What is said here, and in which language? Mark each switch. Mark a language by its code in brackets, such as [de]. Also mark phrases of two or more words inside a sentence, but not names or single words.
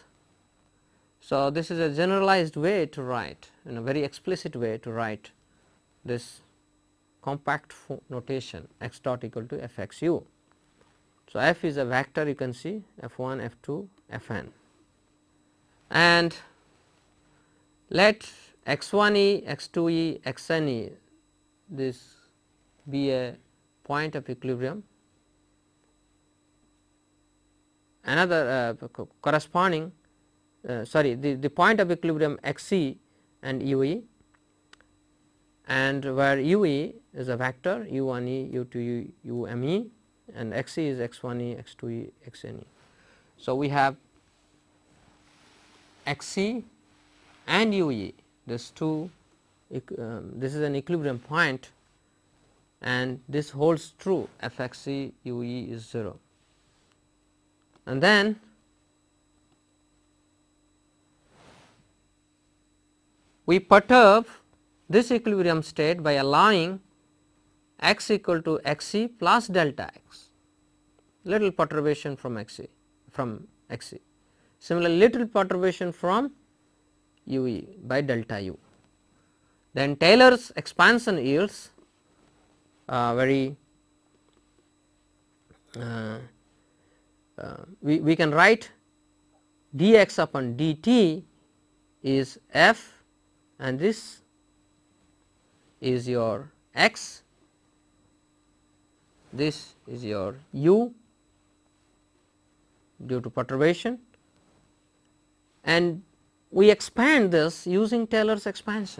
[en] So, this is a generalized way to write, in a very explicit way to write this compact notation x dot equal to f x u. So, f is a vector, you can see f 1, f 2, f n, and let x 1 e, x 2 e, x n e this be a point of equilibrium. Another corresponding the point of equilibrium x e and u e, and where u e is a vector u 1 e, u 2 e, u m e, and x e is x 1 e, x 2 e, x n e. So, we have x e and u e, this two this is an equilibrium point, and this holds true f x e u e is 0, and then we perturb this equilibrium state by allowing x equal to x e plus delta x, little perturbation from x e, similarly little perturbation from u e by delta u. Then Taylor's expansion yields very we can write dx upon dt is f, and this is your x, this is your u due to perturbation, and we expand this using Taylor's expansion.